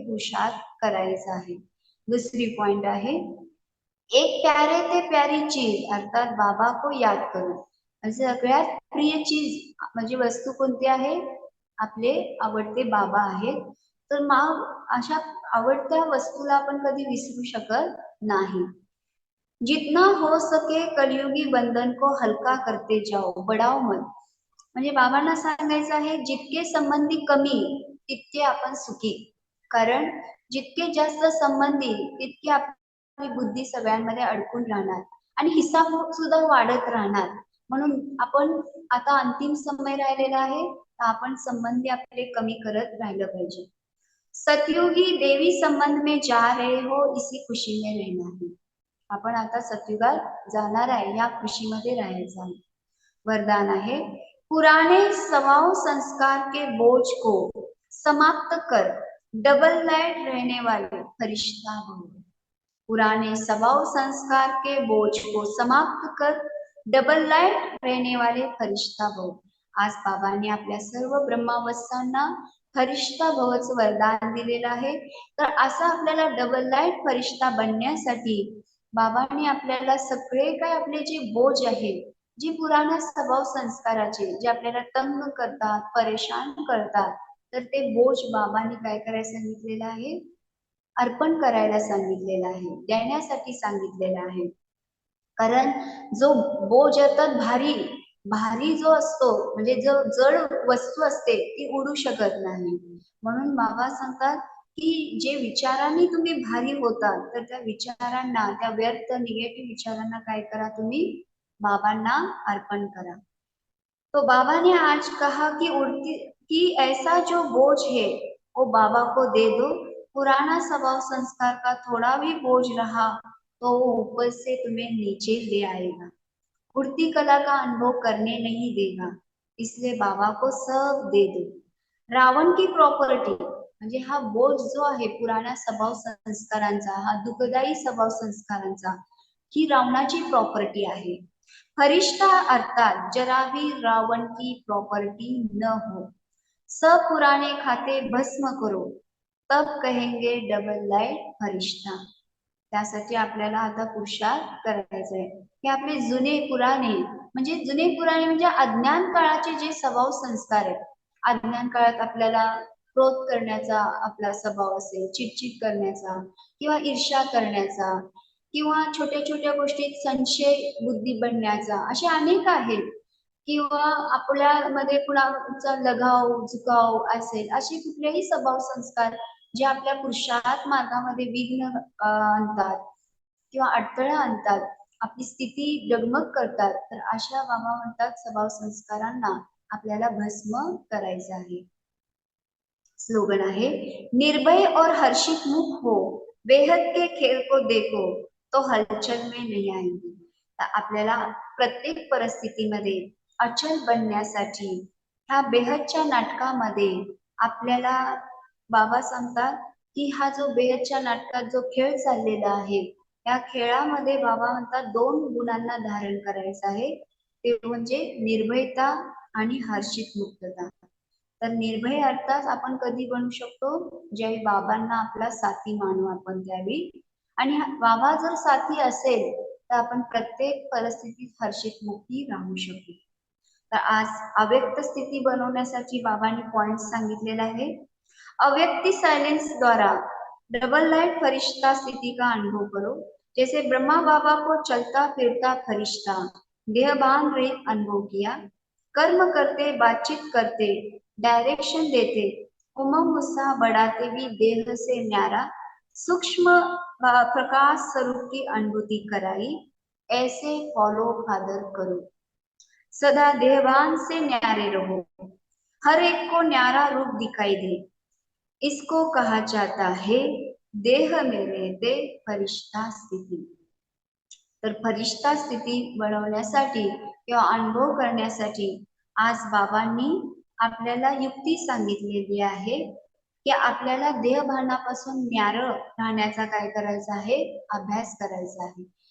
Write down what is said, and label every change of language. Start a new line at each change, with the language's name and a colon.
Marathi: पुरुषार्थ करायचा आहे. दुसरी पॉइंट आहे,
Hindi: एक प्यारे ते प्यारी चीज अर्थात बाबा को याद करो.
Marathi: सगळ्यात प्रिय चीज म्हणजे वस्तू कोणती आहे? आपले आवडते बाबा आहेत. तर मग अशा आवडत्या वस्तूला आपण कधी विसरू शकत नाही.
Hindi: जितना हो सके कलियुगी बंधन को हलका करते जाओ, बढाओ मत.
Marathi: म्हणजे बाबांना सांगायचं आहे जितके संबंधी कमी तितके आपण सुखी. कारण जितके जास्त संबंधी तितके आपली बुद्धी सगळ्यांमध्ये अडकून राहणार आणि हिसाब सुद्धा वाढत राहणार. म्हणून आपण आता अंतिम समय राहिलेला आहे तर आपण संबंधी आपले कमी करत राहिलं पाहिजे.
Hindi: सतयुगी देवी संबंध में जा रहे हो, इसी खुशी में रहना है.
Marathi: आपण आता सतयुगात जाणार आहे, या खुशीमध्ये राहायचं आहे. वरदान आहे,
Hindi: पुराने स्वभाव संस्कार के बोझ को समाप्त कर डबल लाइट रहने वाले फरिश्ता हो. पुराने स्वभाव संस्कार के बोझ को समाप्त कर डबल लाइट रहने वाले फरिश्ता भव.
Marathi: आज बाबांनी आपल्या सर्व ब्रह्मावस्थांना फरिश्ता भवचं वरदान दिलेलं आहे. तर असं आपल्याला डबल लाइट फरिश्ता बनण्यासाठी बाबांनी आपल्याला सगळे काय आपले जे बोझ आहे, जी पुराण्या स्वभाव संस्काराचे जे आपल्याला तंग करतात, परेशान करतात, तर ते बोझ बाबांनी काय करायला सांगितलेलं आहे, अर्पण करायला सांगितलेलं आहे, देण्यासाठी सांगितलेलं आहे. कारण जो बोज येतात भारी भारी जो असतो, म्हणजे जो जड वस्तू असते ती उडू शकत नाही. म्हणून बाबा सांगतात की जे विचारांनी तुम्ही भारी होतात, तर त्या विचारांना, त्या व्यर्थ निगेटिव्ह विचारांना काय करा, तुम्ही बाबांना अर्पण करा.
Hindi: तो बाबा ने आज कहा कि उड़ती कि ऐसा जो बोझ है वो बाबा को दे दो. पुराना स्वभाव संस्कार का थोड़ा भी बोझ रहा तो वो ऊपर से तुम्हें नीचे ले आएगा, उड़ती कला का अनुभव करने नहीं देगा. इसलिए बाबा को सब दे दो. रावण की प्रॉपर्टी
Marathi: म्हणजे हा बोझ जो आहे पुराण्या स्वभाव संस्कारांचा, हा दुःखदायी स्वभाव संस्कारांचा, ही रावणाची प्रॉपर्टी आहे.
Hindi: फरिश्ता अर्थात जरा भी रावण की प्रॉपर्टी न हो. सब पुराने खाते भस्म करो, तब कहेंगे डबल लाइट फरिश्ता.
Marathi: त्यासाठी आपल्याला आता पुरुषार्थ करायचा आहे की आपले जुने पुराणे म्हणजे अज्ञान काळाचे जे स्वभाव संस्कार आहेत. अज्ञान काळात आपल्याला क्रोध करण्याचा आपला स्वभाव असेल, चिडचिड करण्याचा किंवा ईर्ष्या करण्याचा किंवा छोट्या छोट्या गोष्टीत संशय बुद्धी बनण्याचा, असे अनेक आहेत. किंवा आपल्यामध्ये कुणाचा लगाव झुकाव असेल, असे कुठलेही स्वभाव संस्कार जे आपल्या पुरुषार्थ मार्गामध्ये विघ्न आणतात किंवा अडथळा आणतात, आपली स्थिती डगमग करतात, तर अशा बाबा म्हणतात स्वभाव संस्कारांना आपल्याला भस्म करायचं आहे. स्लोगन आहे,
Hindi: निर्भय और हर्षित मुख हो, बेहद के खेळ को देखो तो हलचल में नहीं आएंगे.
Marathi: तर आपल्याला प्रत्येक परिस्थितीमध्ये अचल बनण्यासाठी ह्या बेहदच्या नाटकामध्ये आपल्याला बाबा सांगतात की हा जो बेहदच्या नाटकात जो खेळ चाललेला आहे, या खेळामध्ये बाबा म्हणतात 2 गुणांना धारण करायचं आहे, ते म्हणजे निर्भयता आणि हर्षित मुक्तता. तर निर्भय अर्थात आपण कधी बनू शकतो, ज्यावेळी बाबांना आपला साथी मानू आपण त्यावेळी. आणि बाबा जर साथी असेल तर आपण प्रत्येक परिस्थितीत हर्षित मुक्ती राहू शकतो. तर आज अव्यक्त स्थिती बनवण्यासाठी बाबांनी पॉइंट सांगितलेला आहे.
Hindi: अव्यक्ति साइलेंस द्वारा डबल लाइट फरिश्ता स्थिति का अनुभव करो. जैसे ब्रह्मा बाबा को चलता फिरता फरिश्ता देहभान रहित अनुभव किया. कर्म करते, बातचीत करते, डायरेक्शन देते, उमंग उत्साह बढ़ाते भी देह से न्यारा सूक्ष्म प्रकाश स्वरूप की अनुभूति कराई. ऐसे फॉलो फादर करो. सदा देहभान से न्यारे रहो, हर एक को न्यारा रूप दिखाई दे. इसको कहा जाता है देह में रहते फरिश्ता स्थिती.
Marathi: तर फरिश्ता स्थिती बनवण्यासाठी किंवा अनुभव करण्यासाठी आज बाबांनी आपल्याला युक्ती सांगितलेली आहे की आपल्याला देहभानापासून न्यारं राहण्याचा काय करायचा आहे, अभ्यास करायचा आहे.